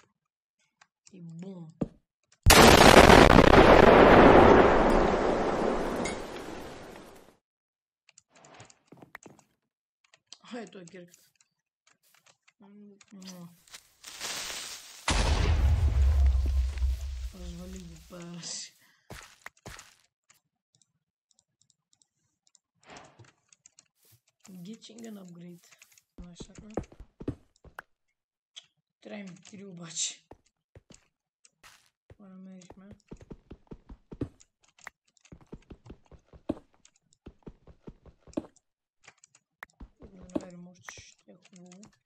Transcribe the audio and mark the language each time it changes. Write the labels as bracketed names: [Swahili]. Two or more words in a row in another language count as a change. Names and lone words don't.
[Bulgarian] И бум. Ето е кирката. Развали го пара си. [English] Getting an upgrade. [Bulgarian] Трябва ми 3 обаче. Това намерихме. Да намерим още ще е хубаво.